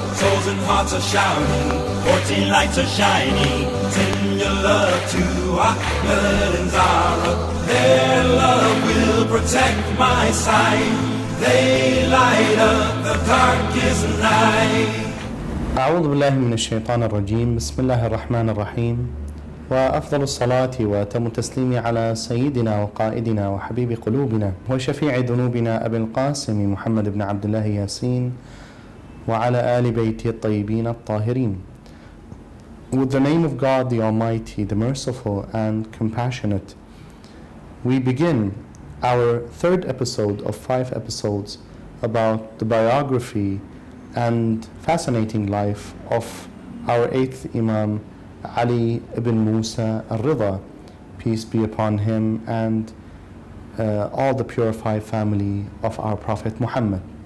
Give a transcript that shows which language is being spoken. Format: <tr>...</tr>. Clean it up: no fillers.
<en>Souls and hearts are shouting, 14 lights are shining. Send your love to Ahmed and Zahra. Their love will protect my sight. They light up the darkest night.</en> <ar>أعوذ بالله من الشيطان الرجيم. بسم الله الرحمن الرحيم. وأفضل الصلاة وأتم التسليم على سيدنا وقائدنا وحبيب قلوبنا وشفيع ذنوبنا أبي القاسم محمد بن عبد الله ياسين وعلى آل بيته الطيبين الطاهرين.</ar> <en>With the name of God, the Almighty, the Merciful and Compassionate, we begin our third episode of 5 episodes about the biography and fascinating life of our 8th Imam, Ali ibn Musa al-Ridha, peace be upon him, and all the purified family of our Prophet Muhammad.</en>